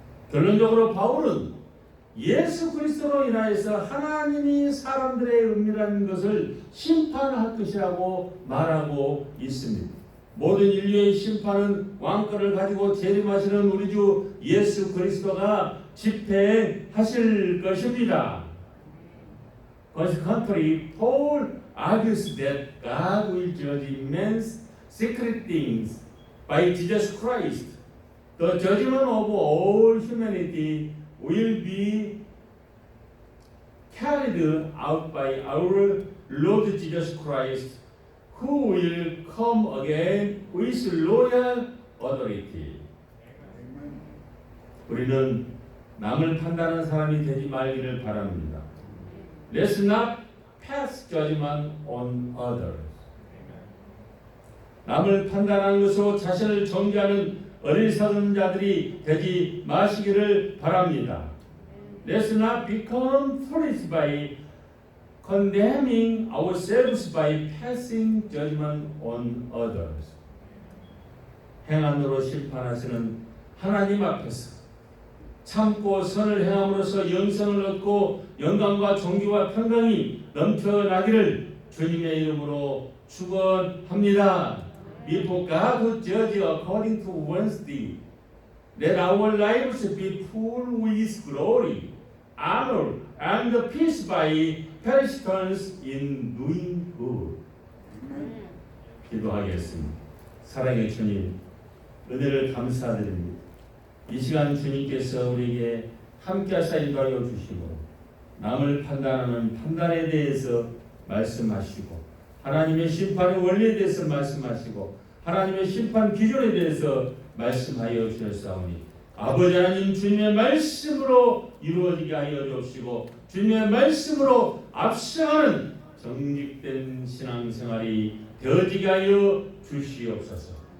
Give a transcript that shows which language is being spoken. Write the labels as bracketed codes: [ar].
[ko] 결론적으로 바울은 예수 그리스도로 인하여서 하나님이 사람들의 은밀한 것을 심판할 것이라고 말하고 있습니다. 모든 인류의 심판은 왕권을 가지고 재림하시는 우리 주 예수 그리스도가 집행하실 것입니다. [en] Consequently, Paul argues that God will judge immense secret things by Jesus Christ. The judgment of all humanity will be carried out by our Lord Jesus Christ, who will come again with royal authority. [ko] 우리는 남을 판단하는 사람이 되지 말기를 바랍니다. [en] Let's not pass judgment on others. [ko] 남을 판단하는 것으로 자신을 정죄하는 어리석은 자들이 되지 마시기를 바랍니다. [en] Let's not become foolish by condemning ourselves by passing judgment on others. [ko] 행함으로 심판하시는 하나님 앞에서 참고 선을 행함으로써 영생을 얻고 영광과 존귀와 평강이 넘쳐나기를 주님의 이름으로 축원합니다. [en] Before God who judge according to Wednesday, let our lives be full with glory, honor, and peace by persistence in doing good. [ko] 기도하겠습니다. 사랑의 주님, 은혜를 감사드립니다. 이 시간 주님께서 우리에게 함께 하사 인도하여 주시고 남을 판단하는 판단에 대해서 말씀하시고 하나님의 심판의 원리에 대해서 말씀하시고 하나님의 심판 기준에 대해서 말씀하여 주셨사오니 아버지 하나님 주님의 말씀으로 이루어지게 하여 주시고 주님의 말씀으로 앞서가는 정직된 신앙생활이 되어지게 하여 주시옵소서.